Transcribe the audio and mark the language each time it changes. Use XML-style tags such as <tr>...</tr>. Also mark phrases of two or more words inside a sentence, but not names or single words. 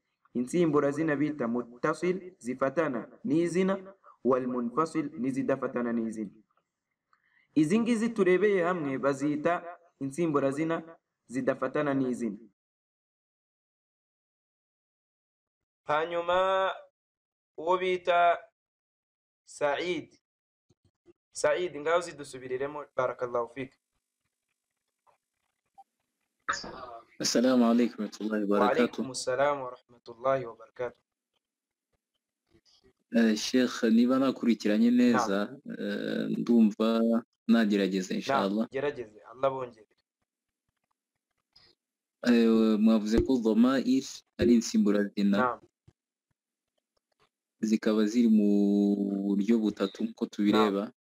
<rw>Insimburazina bita muttasil zifatana n'izina,</rw> <ar>wal munfasil</ar> <rw>nizidafatana n'izina. Izi ngizi turebeye hamwe bazita insimburazina zidafatana n'izina. Hanyuma uwo bita Said, Said ngaho zidusubiriremo,</rw> <ar>بارك الله فيك. السلام عليكم ورحمة الله و وبركاته. عليكم السلام ورحمة الله وبركاته. Sheikh,</ar> <rw>niba nakurikiranye neza, ndumva nagerageza inshallah. Gerageze, Allah bongere. Mwavuze ko dhamair ari insimburazina, zikaba ziri mu buryo butatu nko tubireba.</rw>